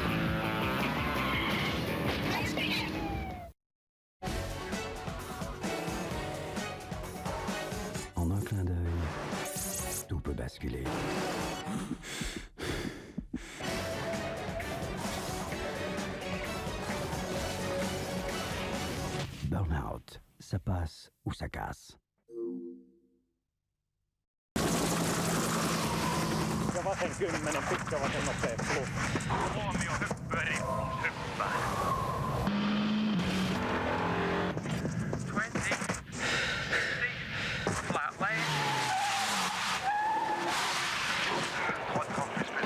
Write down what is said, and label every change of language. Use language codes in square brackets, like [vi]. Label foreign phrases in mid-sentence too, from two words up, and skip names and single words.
[fr] En un clin d'œil, tout peut basculer. Burnout, ça passe ou ça casse. [fi] Ja vasen 10 pitkä, vasen nopea plus. Huomio, hyppyri, hyppää. 20, 60, [en] flat lane. [fr] Droite campus